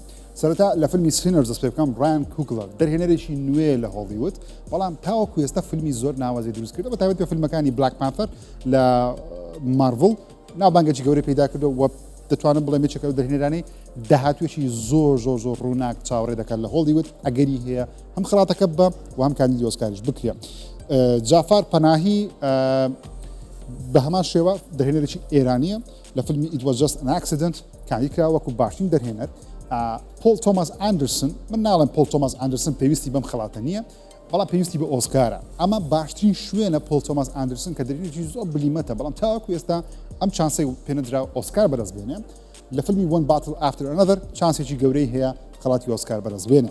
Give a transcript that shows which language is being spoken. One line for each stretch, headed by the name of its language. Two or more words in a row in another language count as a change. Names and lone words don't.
Central Kurdish: سەرەتا لە فیلمی سینەرز دەست پێ بکەم ڕایان کوگلەر دەرهێنەرێکی نوێ لە هۆلیوود بەڵام تاوەکو ئێستا فیلمی زۆر ناوازی دروست کردە بەتایبەت بە فیلمەکانی بلاک پانتەر لە مارڤڵ ناوبانگێکی گەورەی پیدا کردو و دەتوانم بڵێم یەکێکە لەو دەرهێنەرانەی داهاتوێکی زۆر ڕووناک چاوەڕێ دەکات لە هۆلیوود ئەگەری هەیە هەم خڵاتەکە بە و هەم کاندیدی ئۆسکاریش بکرێ. جافار پەناهی بە هەمان شێوە دەرهێنەرێکی ئێرانیە لە فیلمی It was just an accident کاندید کرا وەکو باشترین دەرهێنەر. پۆل تۆماس ئاندرسن من ناڵێم پۆل تۆماس ئاندرسن پێویستی بەم خڵاتە نییە بەڵام پێویستی بە ئۆسکارە ئەمە باشترین شوێنە پۆل تۆماس ئاندرسن کە دەرهێنەرێکی زۆر بلیمەتە بەڵام تاوەکو ئێستا ئەم چانسەی پێنەدرا ئۆسکار بەدەست بێنێ لە فیلمی One Battle After Another چانسێکی گەورەی هەیە خڵاتی ئۆسکار بەدەست بێنێ.